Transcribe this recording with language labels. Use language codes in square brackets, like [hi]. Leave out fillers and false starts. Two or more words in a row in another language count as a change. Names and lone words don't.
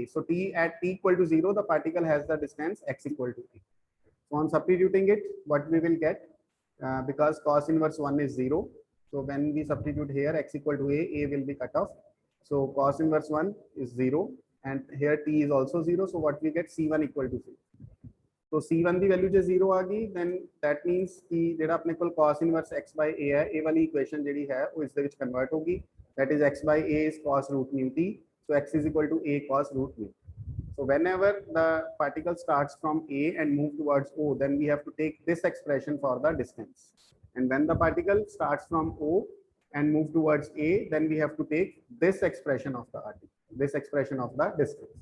[en] So t at t equal to 0, the particle has the distance x equal to A. So on substituting it, what we will get, because cos inverse 1 is 0. So when we substitute here x equal to A will be cut off. So cos inverse 1 is 0 and here t is also 0. So what we get, c1 equal to 0. [pa] तो C1 ਦੀ ਵੈਲਿਊ ਜੇ 0 ਆ ਗਈ [en] then that means [pa] ਕਿ ਜਿਹੜਾ ਆਪਣੇ ਕੋਲ [en] cos inverse x by a [pa] ਹੈ, ਇਹ ਵਾਲੀ ਇਕੁਏਸ਼ਨ ਜਿਹੜੀ ਹੈ ਉਹ ਇਸ ਦੇ ਵਿੱਚ ਕਨਵਰਟ ਹੋਗੀ, [en] that is x by a is cos root mu t, so x is equal to a cos root mu. So whenever the particle starts from A and move towards O, then we have to take this expression for the distance, and when the particle starts from O and move towards A, then we have to take this expression of the particle, this expression of the distance.